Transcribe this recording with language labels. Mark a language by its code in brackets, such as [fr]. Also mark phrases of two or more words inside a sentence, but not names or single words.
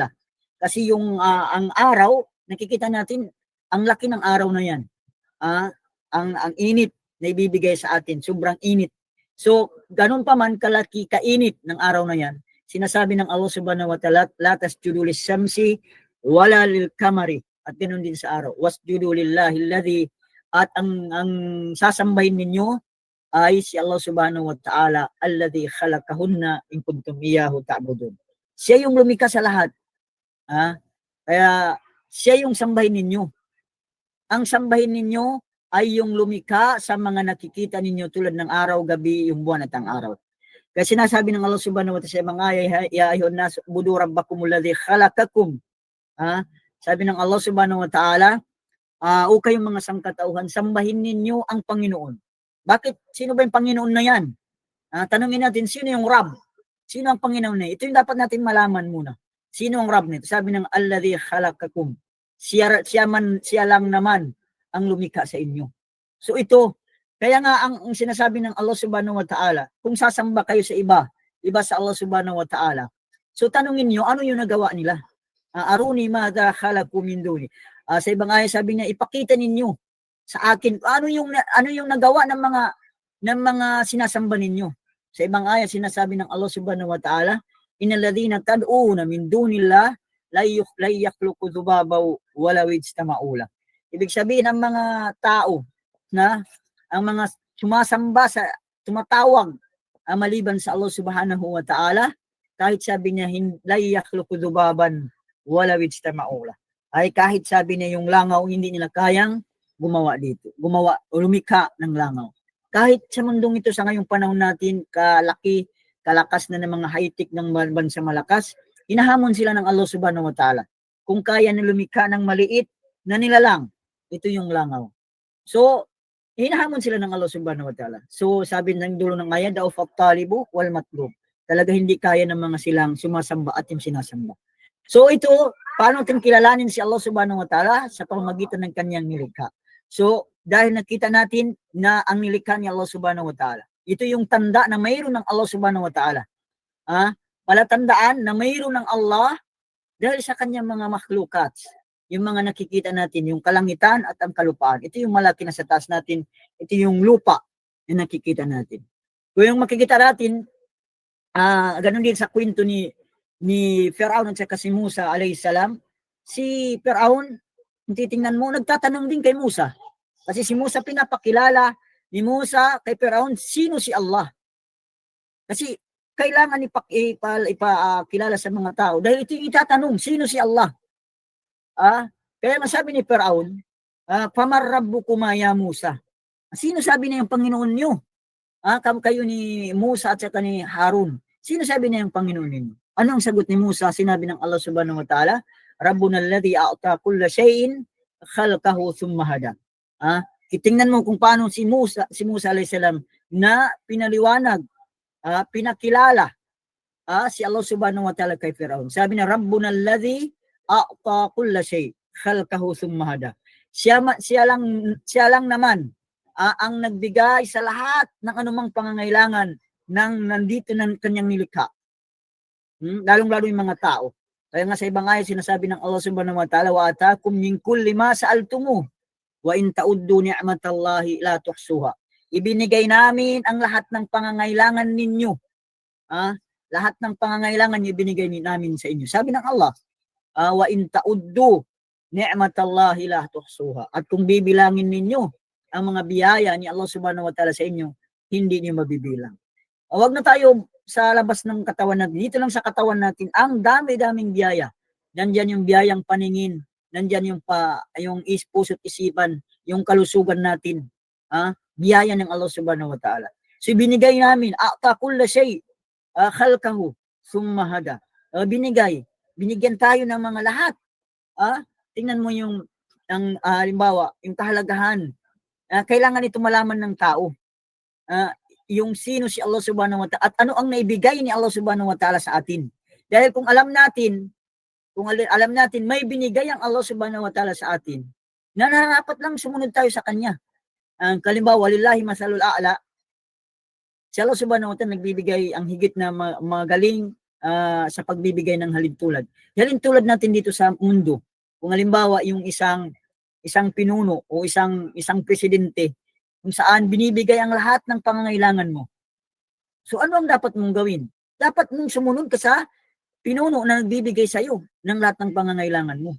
[tl] Kasi yung ang araw, nakikita natin, ang laki ng araw na yan. Ang init na ibibigay sa atin, sobrang init. So, ganun pa man kalaki, kainit ng araw na yan, sinasabi ng [ar] الله سبحانه وتعالى, لا تسجدوا للشمس ولا للقمر. [tl] At ganun din sa araw. [ar] واسجدوا لله الذي, [tl] at ang sasambahin ninyo ay si [ar] الله سبحانه وتعالى الذي خلقهن إن كنتم إياه تعبدون. [tl] Siya yung lumikha sa lahat. Kaya siya yung sambahin ninyo. Ang sambahin ninyo ay yung lumikha sa mga nakikita ninyo tulad ng araw, gabi, yung buwan at ang araw. Kaya sinasabi ng [ar] الله سبحانه وتعالى [tl] sa mga [ar] يا أيها الناس اعبدوا ربكم الذي خلقكم. [tl] Sabi ng [ar] الله سبحانه وتعالى, [tl] o kayong mga sangkatauhan, sambahin ninyo ang Panginoon. Bakit? Sino ba yung Panginoon na yan? Tanungin natin, sino yung Rab? Sino ang Panginoon na yan? Ito yung dapat natin malaman muna. Sino ang Rab nito? Sabi ng [ar] الذي خلقكم. [tl] Siya lang naman ang lumikha sa inyo. So ito, kaya nga ang sinasabi ng [ar] الله سبحانه وتعالى, [tl] kung sasamba kayo sa iba sa [ar] الله سبحانه وتعالى, [tl] so tanungin niyo, ano yung nagawa nila? [ar] أروني ماذا خلقوا من دوني. [tl] Sa ibang aya sabi niya, ipakita ninyo sa akin ano yung nagawa ng mga sinasamba ninyo. Sa ibang aya sinasabi ng [ar] الله سبحانه وتعالى إن الذين تدعون من دون الله لا يخلقون ذبابا ولو اجتمعوا. [tl] Ibig sabihin ng mga tao na ang mga sumasamba sa tumatawag maliban sa [ar] الله سبحانه وتعالى, [tl] kahit sabi niya [ar] لا يخلقون ذبابا ولو اجتمعوا, [tl] ay kahit sabi niya yung langaw hindi nila kayang gumawa dito, lumikha ng langaw. Kahit sa mundong ito sa ngayong panahon natin, kalakas na ng mga high-tech ng bansa malakas, hinahamon sila ng [ar] الله سبحانه وتعالى. [tl] Kung kaya na lumikha ng maliit na nilalang, ito yung langaw. So, hinahamon sila ng [ar] الله سبحانه وتعالى. [tl] So, sabi ng dulo ng ayat, [ar] ضعف الطالب والمطلوب. [tl] Talaga hindi kaya ng mga silang sumasamba at yung sinasamba. So, ito, paano natin kilalanin si [ar] الله سبحانه وتعالى? [tl] Sa pamamagitan ng kanyang nilikha. So, dahil nakita natin na ang nilikha ni [ar] الله سبحانه وتعالى, [tl] ito yung tanda na mayroon ng [ar] الله سبحانه وتعالى. [tl] Palatandaan na mayroon ng Allah dahil sa kanyang mga makhlukats. Yung mga nakikita natin, yung kalangitan at ang kalupaan. Ito yung malaki na sa taas natin. Ito yung lupa na nakikita natin. Kung yung makikita natin, ganun din sa kwento ni Firaun at saka si Musa [ar] عليه السلام. [tl] Si Firaun, titingnan mo, nagtatanong din kay Musa. Kasi si Musa pinapakilala ni Musa kay Firaun, sino si Allah? Kasi kailangan ipakilala sa mga tao dahil ito yung itatanong, sino si Allah? Kaya masabi ni Firaun, [ar] "فمن ربكما يا موسى?" [tl] Sino sabi na yung Panginoon niyo? Kayo ni Musa at saka ni Harun. Sino sabi na yung Panginoon ninyo? Ano ang sagot ni Musa? Sinabi ng [ar] الله سبحانه وتعالى ربنا الذي أعطى كل شيء خلقه ثم هدى. [tl] Tingnan mo kung paano si Musa [ar] عليه السلام [tl] na pinaliwanag, pinakilala si [ar] الله سبحانه وتعالى [tl] kay Firaun. Sabi na, [ar] ربنا الذي أعطى كل شيء خلقه ثم هدى. [tl] Siya lang naman ang nagbigay sa lahat ng anumang pangangailangan ng nandito ng kanyang nilikha. Lalong-lalo yung mga tao. Kaya nga sa ibang ayat sinasabi ng [ar] الله سبحانه وتعالى وآتاكم من كل ما سألتموه وإن تعدوا نعمة الله لا تحصوها. [tl] Ibinigay namin ang lahat ng pangangailangan ninyo. Lahat ng pangangailangan niyo ibinigay namin sa inyo. Sabi ng [ar] الله وإن تعدوا نعمة الله لا تحصوها. [tl] At kung bibilangin ninyo ang mga biyaya ni [ar] الله سبحانه وتعالى [tl] sa inyo, hindi niyo mabibilang. Huwag na tayo sa labas ng katawan natin. Dito lang sa katawan natin, ang dami-daming biyaya. Nandyan yung biyayang paningin, nandyan yung puso't isipan, yung kalusugan natin. Biyaya ng [ar] الله سبحانه وتعالى. [tl] So binigay namin, [ar] أعطى كل شيء خلقه ثم هدى. [tl] Binigyan tayo ng mga lahat. Tingnan mo yung halimbawa, yung kahalagahan. Kailangan ito malaman ng tao. Yung sino si [ar] الله سبحانه وتعالى [tl] at ano ang naibigay ni [ar] الله سبحانه وتعالى [tl] sa atin. Dahil kung alam natin may binigay ang [ar] الله سبحانه وتعالى [tl] sa atin, na nararapat lang sumunod tayo sa kanya. Kalimbawa, [ar] ولله المثل الأعلى, [tl] si [ar] الله سبحانه وتعالى [tl] nagbibigay ang higit na magaling sa pagbibigay ng halintulad. Halintulad natin dito sa mundo. Kung halimbawa yung isang pinuno o isang presidente kung saan binibigay ang lahat ng pangangailangan mo. So ano ang dapat mong gawin? Dapat mong sumunod ka sa pinuno na nagbibigay sa iyo ng lahat ng pangangailangan mo.